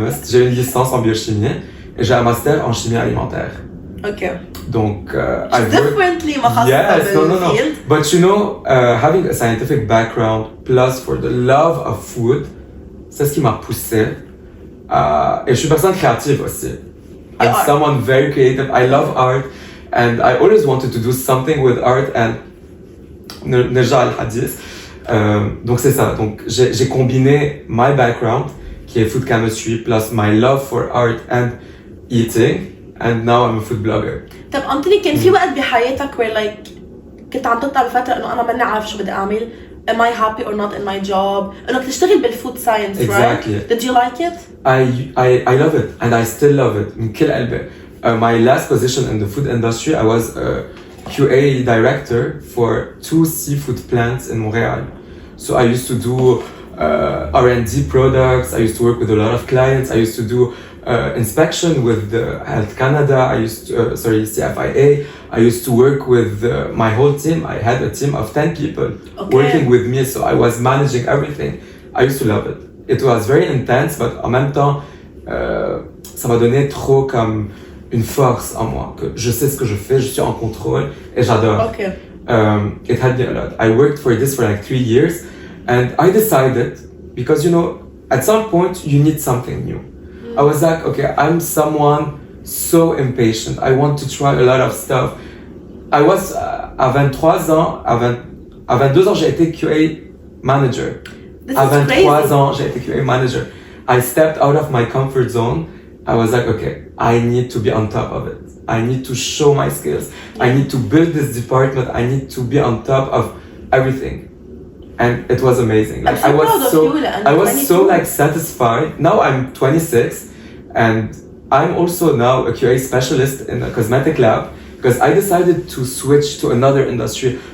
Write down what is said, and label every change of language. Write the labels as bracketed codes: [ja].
[fr] J'ai une licence en biochimie et j'ai un master en chimie alimentaire. [en] Okay. [fr] Donc, [en] differently, yes, no. But having a scientific background plus for the love of food, [fr] c'est ce qui m'a poussé. Et je suis une personne créative aussi. [en] I'm someone very creative. I love art, and I always wanted to do something with art. [fr] And Neja al-Hadith. Donc c'est ça. Donc j'ai combiné [en] my background, qui est food chemistry, plus my love for art and eating, and now I'm a food blogger. [ar] طب أنتوني كان في وقت بحياتك [en] where like [ar] كنت عم تطلع بفترة إنه أنا ماني عارف شو بدي أعمل. [en] Am I happy or not in my job? [ar] إنك تشتغل بالfood science, [en] exactly. Right? Did you like it? I love it, and I still love it. [ar] من كل قلبي. [en] My last position in the food industry, I was a QA director for 2 seafood plants in Montreal. So I used to do R&D products. I used to work with a lot of clients. I used to do inspection with Health Canada. I used to, CFIA. I used to work with my whole team. I had a team of 10 people working with me, so I was managing everything. I used to love it. It was very intense, but [fr] en même temps, ça m'a donné trop comme une force en moi, que je sais ce que je fais, je suis en contrôle, et j'adore. [en] Okay. It helped me a lot. I worked for this for like 3 years, and I decided, because at some point you need something new. I was like, okay, I'm someone so impatient. I want to try a lot of stuff. I was, [fr] à 23 ans, à 22 ans, j'ai été QA manager. À 23 ans, j'ai été QA manager. [en] I stepped out of my comfort zone. I was like, okay, I need to be on top of it. I need to show my skills. I need to build this department. I need to be on top of everything. And it was amazing. Like, I was so like satisfied. Now I'm 26, and I'm also now a QA specialist in a cosmetic lab, because I decided to switch to another industry.